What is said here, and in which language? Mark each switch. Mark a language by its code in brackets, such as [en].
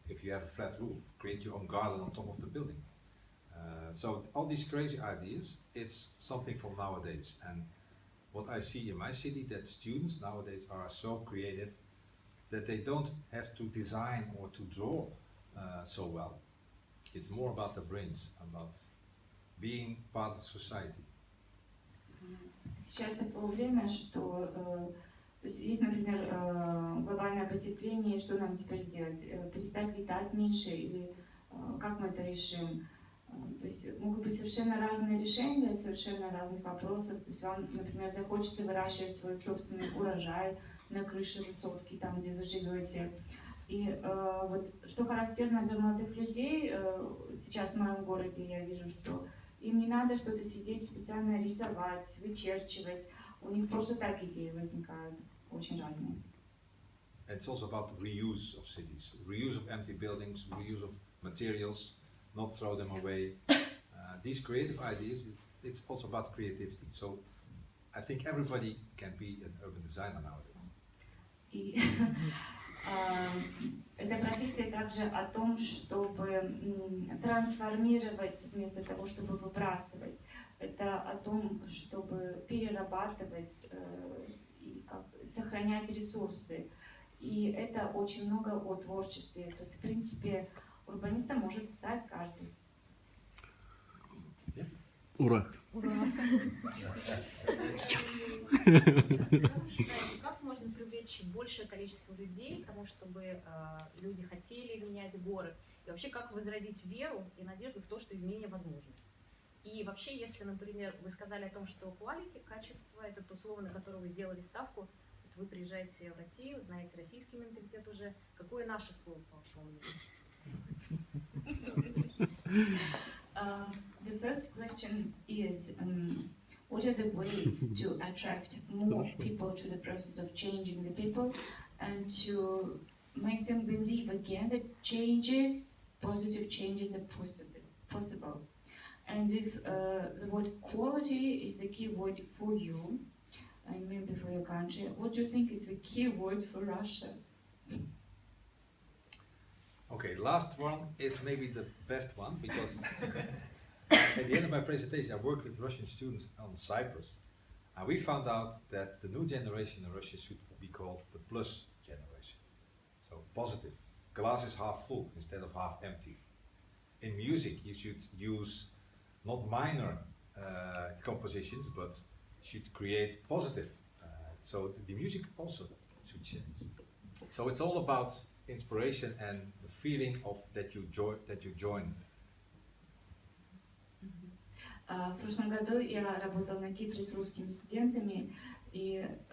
[en] If you have a flat roof, create your own garden on top of the building. So all these crazy ideas, it's something from nowadays. And what I see in my city, that students nowadays are so creative that they don't have to design or to draw so well. It's more about the brains, about being part of society. [ru] Сейчас такое время, что то есть есть, например, глобальное потепление, что нам теперь делать? Перестать летать меньше или как мы это решим? То есть могут быть совершенно разные решения для совершенно разных вопросов. То есть вам, например, захочется выращивать свой собственный урожай на крыше высотки, там, где вы живете. И вот что характерно для молодых людей, сейчас в моем городе я вижу, что им не надо что-то сидеть специально рисовать, вычерчивать. У них просто так идеи возникают, очень разные. [en] It's also about reuse of cities, reuse of empty buildings, reuse of materials. Not throw them away. These creative ideas, it's also about creativity. So I think everybody can be an urban designer nowadays. [ru] И эта профессия также о том, чтобы трансформировать вместо того, чтобы выбрасывать. Это о том, чтобы перерабатывать и сохранять ресурсы. И это очень много о творчестве. То есть, в принципе, урбанистом может стать каждый. Ура! Ура! [en] Yes! [ru] Как можно привлечь большее количество людей к тому, чтобы люди хотели менять город? И вообще, как возродить веру и надежду в то, что изменения возможны? И вообще, если, например, вы сказали о том, что quality, качество, это то слово, на которое вы сделали ставку, вот вы приезжаете в Россию, знаете российский менталитет уже. Какое наше слово, по вашему мнению? [en] The first question is, what are the ways to attract more people to the process of changing the people and to make them believe again that changes, positive changes are possible? And if the word quality is the key word for you, and maybe for your country, what do you think is the key word for Russia? Okay, last one is maybe the best one, because at the end of my presentation I worked with Russian students on Cyprus, and we found out that the new generation in Russia should be called the plus generation. So positive, glass is half full instead of half empty. In music you should use not minor compositions, but should create positive. So the music also should change. So it's all about inspiration and the feeling of that you join. [ru] В прошлом году я работала на Кипре с русскими студентами, и